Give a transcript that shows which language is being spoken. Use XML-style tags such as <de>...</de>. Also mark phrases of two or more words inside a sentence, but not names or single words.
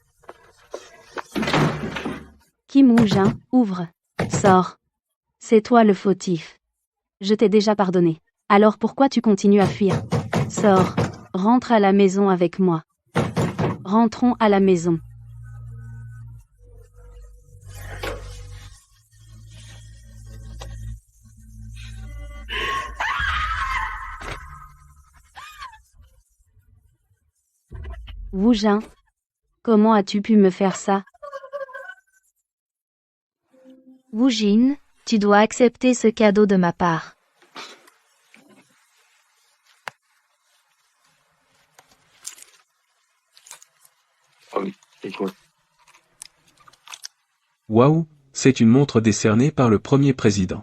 <fr>Kim Woo-jin, ouvre. Sors. C'est toi le fautif. Je t'ai déjà pardonné. Alors pourquoi tu continues à fuir? Sors. Rentre à la maison avec moi. Rentrons à la maison. Woo-jin, comment as-tu pu me faire ça? Woo-jin, tu dois accepter ce cadeau de ma part. Waouh, c'est une montre décernée par le premier président.</fr>